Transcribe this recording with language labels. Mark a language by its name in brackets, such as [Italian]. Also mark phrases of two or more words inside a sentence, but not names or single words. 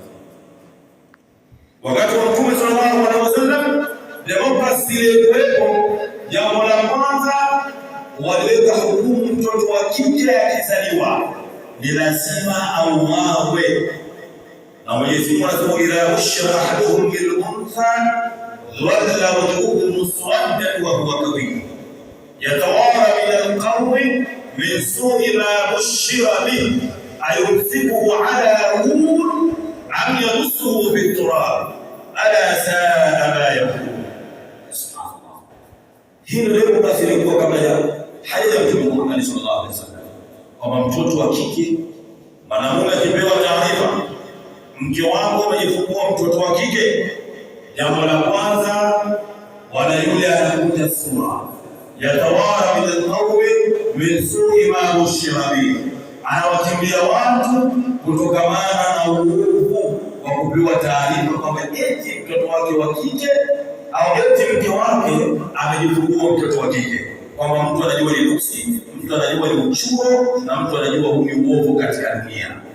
[Swahili] Wakati wa Mtume [Arabic] صلى الله عليه وسلم, [Swahili] demokrasia ilikuwepo. Jambo la kwanza, waliweka hukumu, mtoto wa kike akizaliwa ni lazima auawe. Na Mwenyezi Mungu anasema, [Arabic] إذا بشر أحدهم بالأنثى ظل وجهه مسودا وهو كاذب يتوارى من القوم من سوء ما بشر به أيمسكه على هون أم يدسه في تراب ألا ساء ما يقول. [Swahili] Subhanallah. Hii ndio basi ilikuwa kabla ya haja ya Mtume Muhammad [Arabic] صلى الله عليه وسلم, [Swahili] kwamba mtoto wa kike, mwanamume akipewa taarifa, mke wako amejifungua mtoto wa kike, jambo la kwanza, wala yule anakuja sura [Arabic] يتوارى من القوم من سوء ما بشر به, [Swahili] anawakimbia watu kutokamana na uovu wa kupewa taarifa kwamba eti mtoto wake wa kike au eti mke wake amejifungua mtoto wa kike, kwamba mtu anajua ni nuksi, mtu anajua ni uchuro, na mtu anajua huu ni uovu katika dunia.